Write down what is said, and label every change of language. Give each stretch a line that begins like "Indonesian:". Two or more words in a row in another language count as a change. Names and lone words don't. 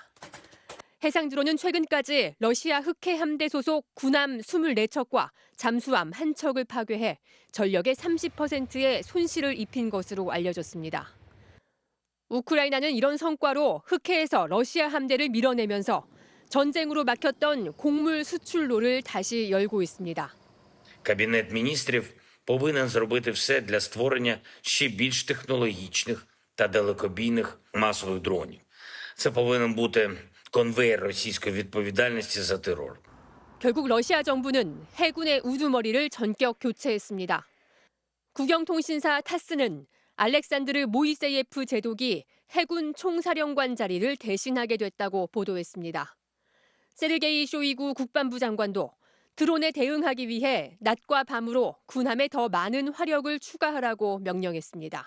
Korean: 해상 드론은 최근까지 러시아 흑해 함대 소속 군함 24척과 잠수함 1척을 파괴해 전력의 30%의 손실을 입힌 것으로 알려졌습니다. 우크라이나는 이런 성과로 흑해에서 러시아 함대를 밀어내면서 전쟁으로 막혔던 곡물 수출로를 다시 열고 있습니다.
Ukrainian: Кабінет міністрів повинен зробити все для створення ще більш технологічних та далекобійних масових дронів. Це повинен бути конвейер російської відповідальності за терор.
Korean: 결국 러시아 정부는 해군의 우두머리를 전격 교체했습니다. 국영통신사 타스는 알렉산드르 모이세예프 제독이 해군 총사령관 자리를 대신하게 됐다고 보도했습니다. 세르게이 쇼이구 국방부 장관도 드론에 대응하기 위해 낮과 밤으로 군함에 더 많은 화력을 추가하라고 명령했습니다.